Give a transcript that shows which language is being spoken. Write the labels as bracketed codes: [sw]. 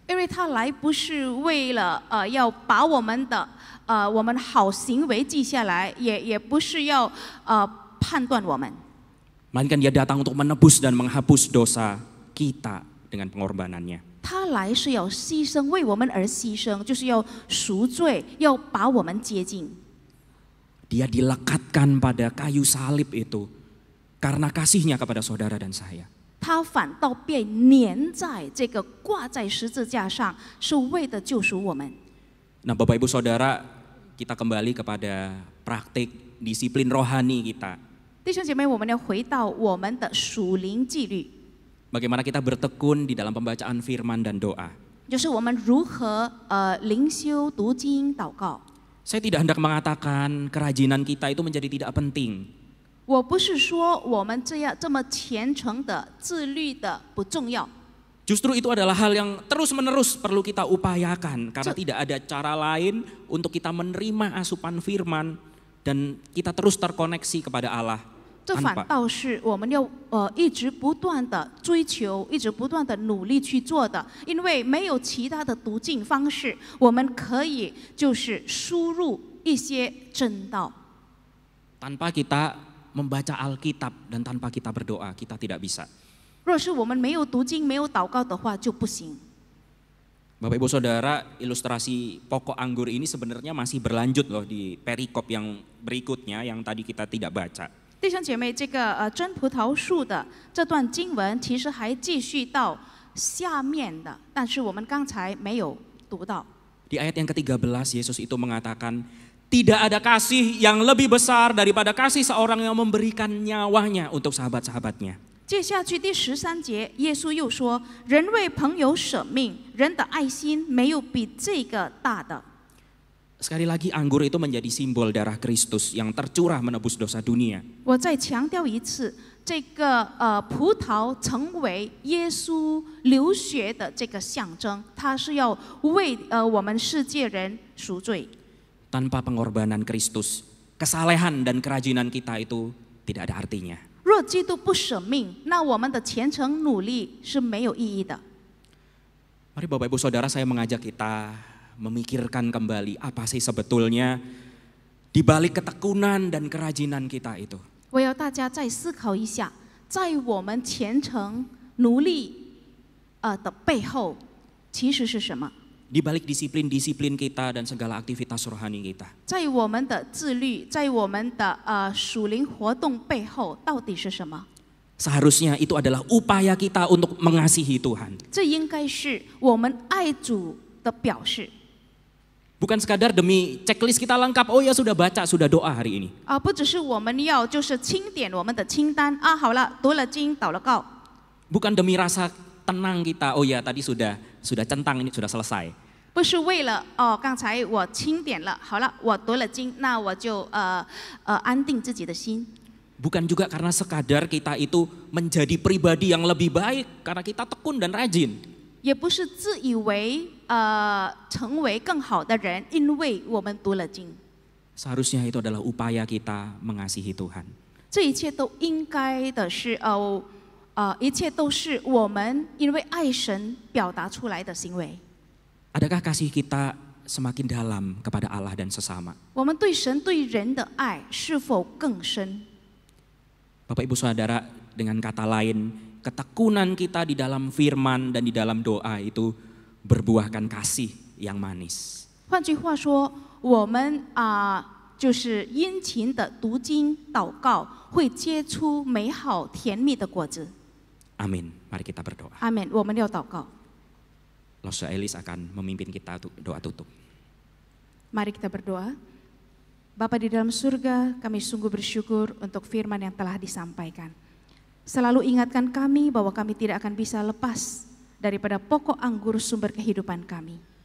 [zh] 因为他来不是为了要把我们的我们好行为记下来，也不是要判断我们。 [id] Melainkan dia datang untuk menebus dan menghapus dosa kita dengan pengorbanannya. [zh] 他来是要牺牲，为我们而牺牲，就是要赎罪，要把我们接近。 [id] Dia dilekatkan pada kayu salib itu karena kasihnya kepada saudara dan saya. [zh] 他反倒被粘在这个挂在十字架上，是为的救赎我们。 [id] Nah Bapak Ibu Saudara, kita kembali kepada praktik disiplin rohani kita. [zh] 弟兄姐妹，我们要回到我们的属灵纪律， [id] Bagaimana kita bertekun di dalam pembacaan firman dan doa. [zh] 就是我们如何灵修、读经、祷告。 [id] Saya tidak hendak mengatakan kerajinan kita itu menjadi tidak penting. [zh] 我不是说我们这么虔诚的、自律的不重要， [id] Justru itu adalah hal yang terus-menerus perlu kita upayakan karena tidak ada cara lain untuk kita menerima asupan firman dan kita terus terkoneksi kepada Allah. [zh] 这反倒是我们要一直不断的追求、一直不断的努力去做的，因为没有其他的途径方式，我们可以就是输入一些真道。 [id] Tanpa kita membaca Alkitab dan tanpa kita berdoa, kita tidak bisa. [zh] 若是我们没有读经、没有祷告的话，就不行。 [id] Bapak Ibu Saudara, ilustrasi pokok anggur ini sebenarnya masih berlanjut loh di perikop yang berikutnya yang tadi kita tidak baca. [zh] 弟兄姐妹，这个真葡萄树的这段经文其实还继续到下面的，但是我们刚才没有读到。 [id] Di ayat yang ke-13 Yesus itu mengatakan, tidak ada kasih yang lebih besar daripada kasih seorang yang memberikan nyawanya untuk sahabat-sahabatnya. [zh] 接下去第13节，耶稣又说：“人为朋友舍命，人的爱心没有比这个大的。” [id] Sekali lagi anggur itu menjadi simbol darah Kristus yang tercurah menebus dosa dunia. [zh] 我再强调一次，这个葡萄成为耶稣流血的这个象征，它是要为我们世界人赎罪。 [id] Tanpa pengorbanan Kristus, kesalehan dan kerajinan kita itu tidak ada artinya. [zh] 若基督不舍命，那我们的虔诚努力是没有意义的。 [id] Mari Bapak Ibu Saudara, saya mengajak kita memikirkan kembali apa sih sebetulnya di balik ketekunan dan kerajinan kita itu. [zh] 我要大家再思考一下，在我们虔诚努力的背后，其实是什么？ [id] Di balik disiplin-disiplin kita dan segala aktivitas rohani kita. [zh] 在我们的自律，在我们的属灵活动背后，到底是什么？ [id] Seharusnya itu adalah upaya kita untuk mengasihi Tuhan. [zh] 这应该是我们爱主的表示。 [id] Bukan sekadar demi checklist kita lengkap, oh ya sudah baca, sudah doa hari ini. [zh] 不只是我们要就是清点我们的清单啊，好了，读了经，祷了告。 [id] Bukan demi rasa tenang kita, oh ya tadi sudah centang, ini sudah selesai. [zh] 不是为了刚才我清点了，好了，我读了经，那我就安定自己的心。 [id] Bukan juga karena sekadar kita itu menjadi pribadi yang lebih baik karena kita tekun dan rajin. [zh] 也不是自以为成为更好的人，因为我们读了经。 [id] Seharusnya itu adalah upaya kita mengasihi Tuhan. [zh] 这一切都应该的是一切都是我们因为爱神表达出来的行为。 [id] Adakah kasih kita semakin dalam kepada Allah dan sesama? [zh] 我们对神对人的爱是否更深？ [id] Bapak Ibu Saudara, dengan kata lain, ketekunan kita di dalam firman dan di dalam doa itu berbuahkan kasih yang manis. [zh] 换句话说，我们就是殷勤的读经祷告，会结出美好甜蜜的果子。 [id] Amin. Mari kita berdoa. [zh] 阿门。我们要祷告。 [id] Losa Elis akan memimpin kita untuk doa tutup. Mari kita berdoa. Bapa di dalam surga, kami sungguh bersyukur untuk firman yang telah disampaikan. Selalu ingatkan kami bahwa kami tidak akan bisa lepas daripada pokok anggur sumber kehidupan kami.